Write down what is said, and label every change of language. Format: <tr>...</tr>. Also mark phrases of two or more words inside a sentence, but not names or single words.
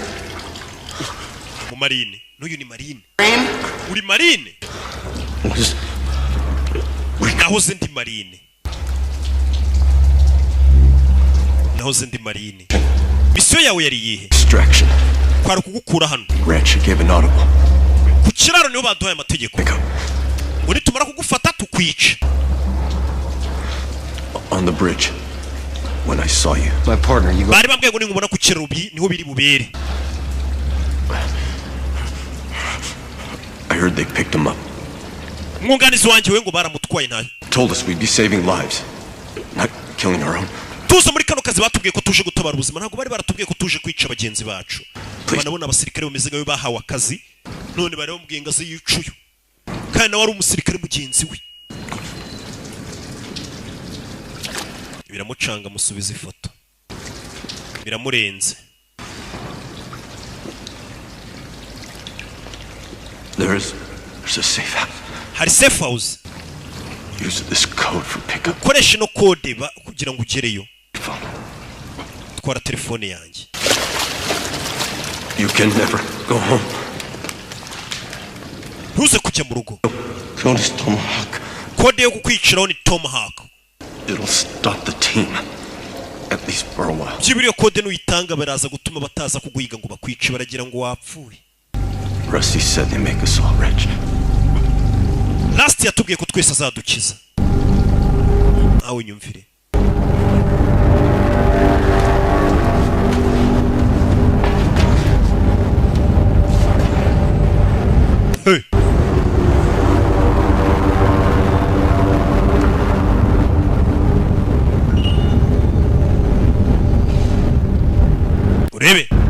<rw>Mu marine. N'uyu ni marine. Uri marine? Nahoze ndi marine. Nahoze ndi marine. Misiyo yawe yari yihe?</rw> <en>Distraction.</en> <rw>Kwari kugukura hano.</rw> <en>Red should give an audible.</en> <rw>Ku kiraro niho baduhaye amategeko. Ngo nitumara kugufata tukwica.</rw> <en>On the bridge. When I saw you. My partner, you go.</en> <rw>Bari bambwiye ngo ningubona ku kiraro niho biri bubere.</rw> <en>I heard they picked him up.</en> <rw>Umwunganizi wanjye we ngo baramutwaye ntayo.</rw> <en>Told us we'd be saving lives, not killing our own.</en> <rw>Tuze muri kano kazi batubwiye ko tuje gutabara ubuzima, ntabwo bari baratubwiye ko tuje kwica bagenzi bacu. Banabona abasirikare bameze nkayo bahawe akazi, none bari bambwiye ngo aze yicuye. kandi nawe ari umusirikare mugenzi we. Biramucanga musubiza ifoto. Biramurenze.</rw> <en>There's a safe house.</en> <rw>Hari</rw> <en>safe house. Use this code for pickup.</en> <rw>Koresha no code kugira ngo ugereyo. Twara telefone yanjye.</rw> <en>You can never go home.</en> <rw>Ntuze kujya mu rugo.</rw> <en>Code is Tomahawk.</en> <rw>Kode yo kukwiciraho ni Tomahawk.</rw> <en>It'll stop the team. At least for a while.</en> <rw>Byibiriyo kode nuyitanga baraza gutuma bataza kuguhiga ngo bakwice baragira ngo wapfuye.</rw> <en>Rusty said they make us all rich.</en> <rw>Last yatubwiye ko twese azadukiza. Awe nyumvire. Hey. Urebe.</rw>